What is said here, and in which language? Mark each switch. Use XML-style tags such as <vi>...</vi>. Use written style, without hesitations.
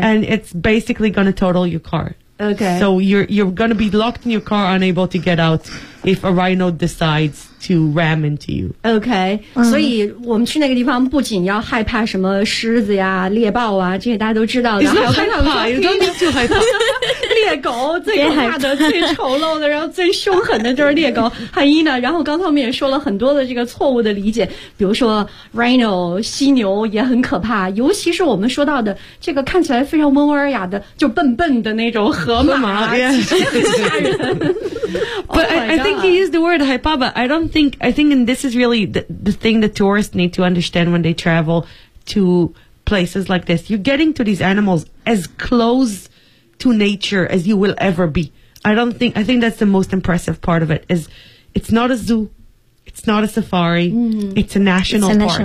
<en>And it's basically going to total your car. Okay. So you're going to be locked in your car, unable to get out if a rhino decides to ram into you. Okay. So we go to that place, not only have to be afraid of lions, bears, these are all known. It's not害怕, you don't need to be害怕.</en> <zh>猎狗，最可怕的、最丑陋的，然后最凶狠的就是猎狗汉伊娜。然后刚才我们也说了很多的这个错误的理解，比如说 rhino 犀牛也很可怕，尤其是我们说到的这个看起来非常温文尔雅的就笨笨的那种河马，其实很吓人。</zh> <en>But I think he used the word hippopotamus. I think and this is really the thing that tourists need to understand when they travel to places like this. You're getting to these animals as close to nature as you will ever be. I think that's the most impressive part of it, is it's not a zoo, it's not a safari, it's a national park.</en>